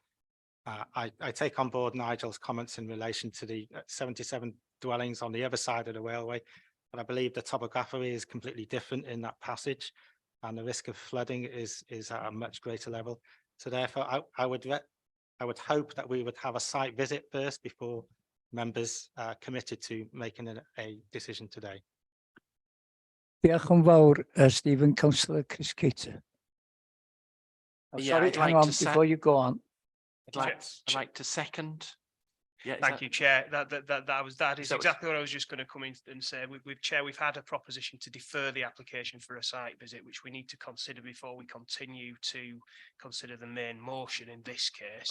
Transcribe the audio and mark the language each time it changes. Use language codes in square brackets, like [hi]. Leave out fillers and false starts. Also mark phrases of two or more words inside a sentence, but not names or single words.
[en] I take on board Nigel's comments in relation to the 77 dwellings on the other side of the railway, but I believe the topography is completely different in that passage, and the risk of flooding is at a much greater level. So therefore, I would hope that we would have a site visit first before members committed to making a decision today. [cy] Diolch yn fawr, Stephen. [en] Councillor Chris Cater. Oh, Yeah, sorry, I'd hang like on, to before you go on. I'd like to second. Yeah, Thank you, Chair. That is that exactly what I was just going to come in and say. Chair, we've had a proposition to defer the application for a site visit, which we need to consider before we continue to consider the main motion in this case.